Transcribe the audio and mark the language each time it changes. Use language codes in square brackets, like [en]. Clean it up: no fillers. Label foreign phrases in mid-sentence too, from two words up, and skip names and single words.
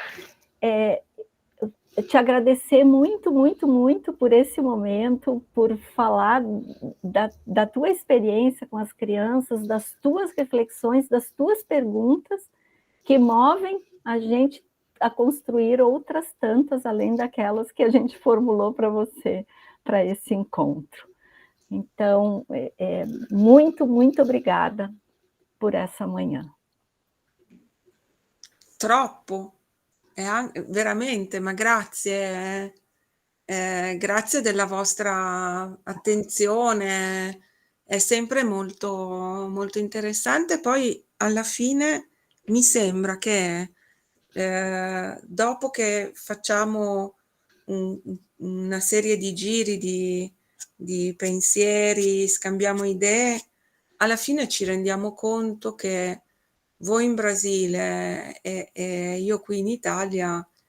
[pt] te agradecer muito, muito, muito por esse momento, por falar da tua experiência com as crianças, das tuas reflexões, das tuas perguntas, que movem a gente a construir outras tantas, além daquelas que a gente formulou para você, para esse encontro. Então, muito, muito obrigada por essa manhã. [it] Troppo. Veramente, ma grazie, grazie della vostra attenzione, è sempre molto, molto interessante. Poi alla fine mi sembra che dopo che facciamo una serie di giri di pensieri, scambiamo idee, alla fine ci rendiamo conto che voi in Brasile e io qui in Italia